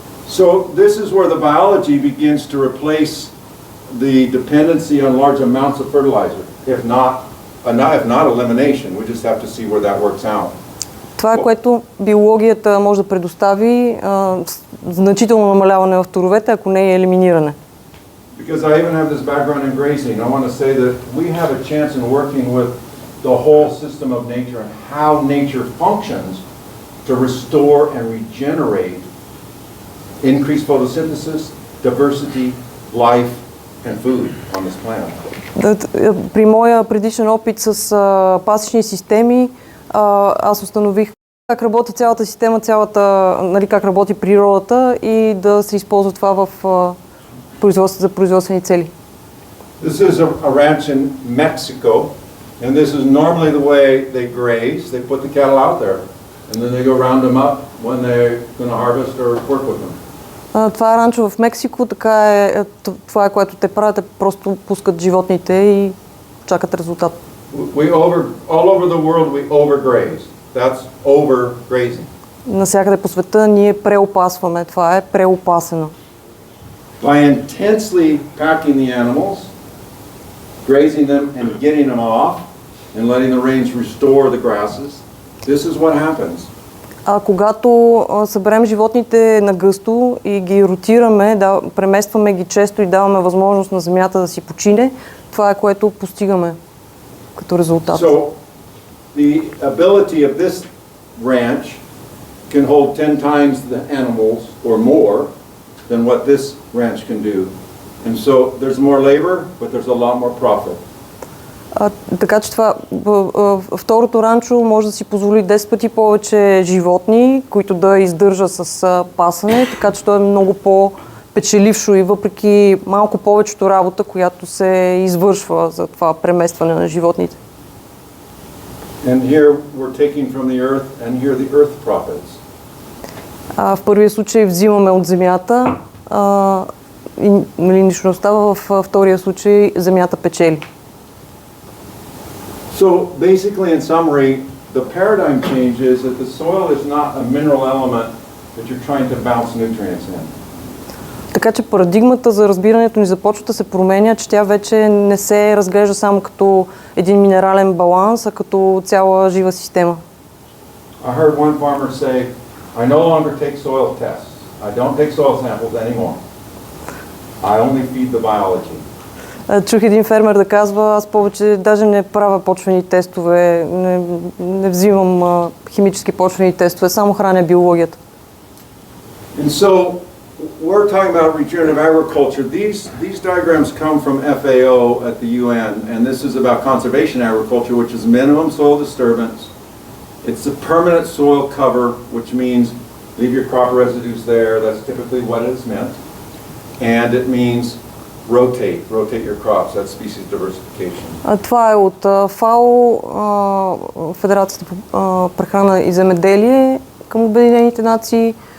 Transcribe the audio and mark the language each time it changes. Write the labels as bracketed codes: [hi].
[en] So this is where the biology begins to replace the dependency on large amounts of fertilizer, if not elimination. We just have to see where that works out. [bg] Това е което биологията може да предостави значително намаляване в туровете, ако не е елиминиране. [en] Because I even have this background in grazing, I want to say that we have a chance in working with the whole system of nature and how nature functions to restore and regenerate, increase photosynthesis, diversity, life, and food on this planet. [bg] При моя предишен опит с пасищни системи, аз установих как работи цялата система, как работи природата и да се използва това за производствени цели. [en] This is a ranch in Mexico, and this is normally the way they graze. They put the cattle out there, and then they go round them up when they're going to harvest or work with them. [bg] Това е ранчо в Мексико, това е което те правят, просто пускат животните и чакат резултат. [en] All over the world we overgraze. That's overgrazing. [bg] Навсякъде по света ние преопасваме. Това е преопасено. [en] By intensely packing the animals, grazing them and getting them off, and letting the rains restore the grasses, this is what happens. [bg] Когато съберем животните на гъсто и ги ротираме, преместваме ги често и даваме възможност на земята да си почине, това е което постигаме като резултат. [en] So, the ability of this ranch can hold 10 times the animals or more than what this ranch can do. And so there's more labor, but there's a lot more profit. [bg] Така че второто ранчо може да си позволи 10 пъти повече животни, които да издържа с пасане, така че то е много по-печелившо и въпреки малко повечето работа, която се извършва за това преместване на животните. [en] And here we're taking from the earth, and here the earth profits. [bg] В първия случай взимаме от земята и нищо не остава, във втория случай земята печели. [en] So basically, in summary, the paradigm change is that the soil is not a mineral element that you're trying to bounce nutrients in. [bg] Така че парадигмата за разбирането ни започва да се променя, че тя вече не се разглежда само като един минерален баланс, а като цяла жива система. [en] I heard one farmer say, I no longer take soil tests. I don't take soil samples anymore. I only feed the biology. [bg] Чух един фермер да казва, аз повече даже не правя почвени тестове, не взимам химически почвени тестове, само храня биологията. [en] And so we're talking about regenerative agriculture. These diagrams come from FAO at the UN, and this is about conservation agriculture, which is minimum soil disturbance. It's a permanent soil cover, which means leave your crop residues there. That's typically what it is meant. And it means rotate your crops. That's species diversification. [bg] Това е от ФАО, Федерацията по прехрана и земеделие към Обединените нации.